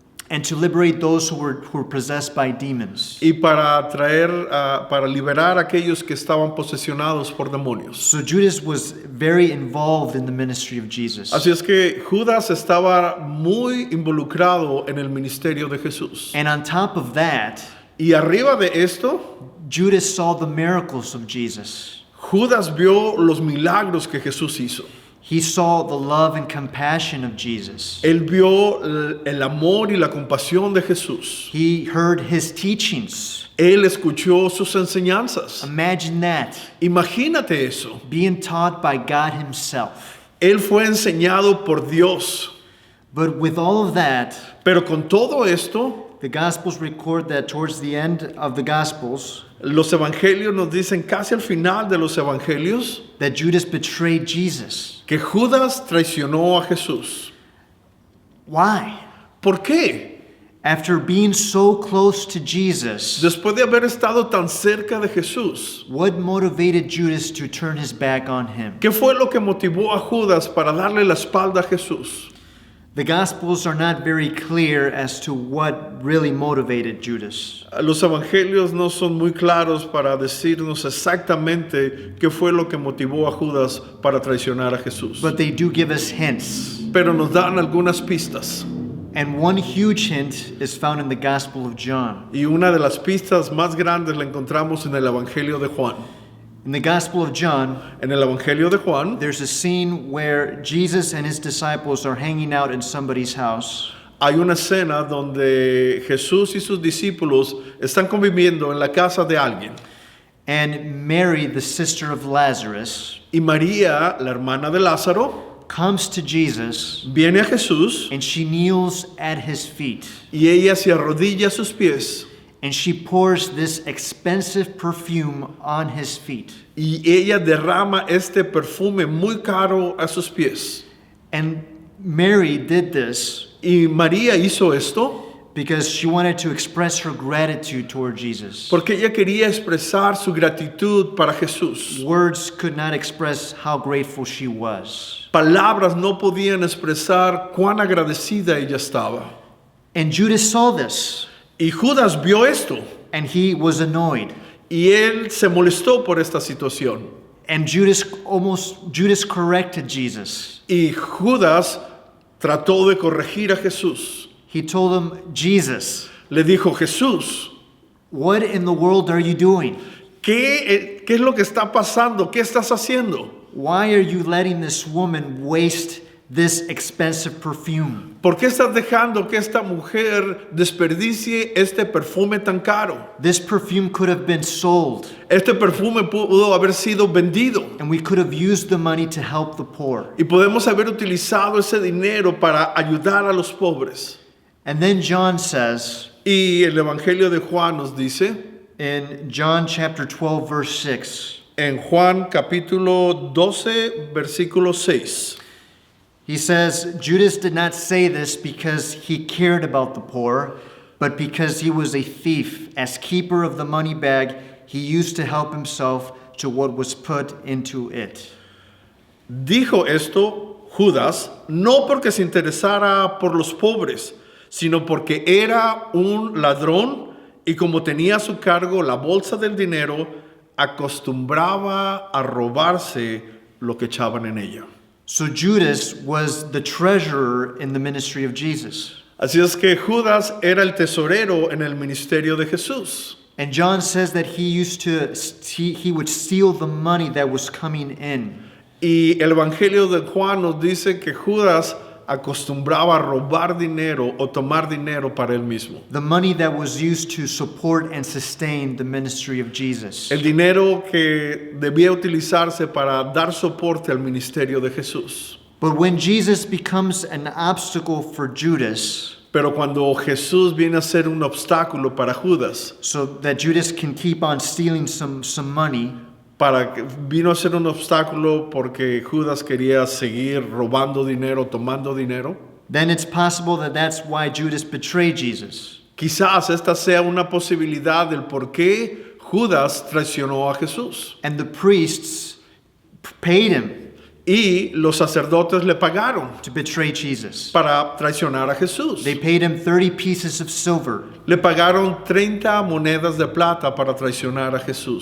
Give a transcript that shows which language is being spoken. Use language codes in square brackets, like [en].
[en] and to liberate those who were possessed by demons. [es] y para para liberar a aquellos que estaban posesionados por demonios. [en] So Judas was very involved in the ministry of Jesus. [es] Así es que Judas estaba muy involucrado en el ministerio de Jesús. [en] And on top of that, [es] Y arriba de esto, [en] Judas saw the miracles of Jesus. [es] Judas vio los milagros que Jesús hizo. [en] He saw the love and compassion of Jesus. [es] Él vio el amor y la compasión de Jesús. [en] He heard his teachings. [es] Él escuchó sus enseñanzas. [en] Imagine that, [es] Imagínate eso. [en] being taught by God himself. [es] Él fue enseñado por Dios. [en] But with all of that, [es] Pero con todo esto, [en] the Gospels record that towards the end of the Gospels, [es] los evangelios nos dicen casi al final de los evangelios [en] that Judas betrayed Jesus. [es] que Judas traicionó a Jesús. [en] Why? [es] ¿Por qué? [en] After being so close to Jesus, [es] Después de haber estado tan cerca de Jesús, [en] what motivated Judas to turn his back on him? [es] ¿qué fue lo que motivó a Judas para darle la espalda a Jesús? [en] The Gospels are not very clear as to what really motivated Judas. [es] Los evangelios no son muy claros para decirnos exactamente qué fue lo que motivó a Judas para traicionar a Jesús. [en] But they do give us hints. [es] Pero nos dan algunas pistas. [en] And one huge hint is found in the Gospel of John. [es] Y una de las pistas más grandes la encontramos en el Evangelio de Juan. [en] In the Gospel of John, [es] En el Evangelio de Juan [en] there's a scene where Jesus and his disciples are hanging out in somebody's house. [es] hay una escena donde Jesús y sus discípulos están conviviendo en la casa de alguien. [en] And Mary, the sister of Lazarus, [es] Y María, la hermana de Lázaro, [en] comes to Jesus [es] viene a Jesús [en] and she kneels at his feet. [es] y ella se arrodilla a sus pies. [en] And she pours this expensive perfume on his feet. [es] Y ella derrama este perfume muy caro a sus pies. [en] And Mary did this [es] Y María hizo esto [en] because she wanted to express her gratitude toward Jesus. [es] porque ella quería expresar su gratitud para Jesús. [en] Words could not express how grateful she was. [es] Palabras no podían expresar cuán agradecida ella estaba. [en] And Judas saw this, [es] Y Judas vio esto [en] and he was annoyed. [es] y él se molestó por esta situación. [en] And Judas corrected Jesus. [es] Y Judas trató de corregir a Jesús. [en] He told him, Jesus, [es] Le dijo, Jesús, [en] what in the world are you doing? [es] ¿qué es lo que está pasando? ¿Qué estás haciendo? [en] Why are you letting this woman waste this expensive perfume? [es] ¿Por qué estás dejando que esta mujer desperdicie este perfume tan caro? [en] This perfume could have been sold, [es] Este perfume pudo haber sido vendido [en] and we could have used the money to help the poor. [es] y podemos haber utilizado ese dinero para ayudar a los pobres. [en] And then John says [es] Y el Evangelio de Juan nos dice, [en] in John chapter 12, verse 6, [es] en Juan capítulo 12, versículo 6, [en] he says, Judas did not say this because he cared about the poor, but because he was a thief. As keeper of the money bag, he used to help himself to what was put into it. [es] Dijo esto Judas no porque se interesara por los pobres, sino porque era un ladrón y como tenía a su cargo la bolsa del dinero, acostumbraba a robarse lo que echaban en ella. [en] So Judas was the treasurer in the ministry of Jesus. [es] Así es que Judas era el tesorero en el ministerio de Jesús. [en] And John says that he would steal the money that was coming in. [es] Y el Evangelio de Juan nos dice que Judas acostumbraba a robar dinero o tomar dinero para él mismo. [en] The money that was used to support and sustain the ministry of Jesus. [es] El dinero que debía utilizarse para dar soporte al ministerio de Jesús. [en] But when Jesus becomes an obstacle for Judas, [es] Pero cuando Jesús viene a ser un obstáculo para Judas, [en] so that Judas can keep on stealing some money, [es] vino a ser un obstáculo porque Judas quería seguir robando dinero, tomando dinero, [en] then it's possible that that's why Judas betrayed Jesus. [es] quizás esta sea una posibilidad del por qué Judas traicionó a Jesús. [en] And the priests paid him [es] Y los sacerdotes le pagaron [en] to betray Jesus. [es] para traicionar a Jesús. [en] They paid him 30 pieces of silver. [es] Le pagaron 30 monedas de plata para traicionar a Jesús.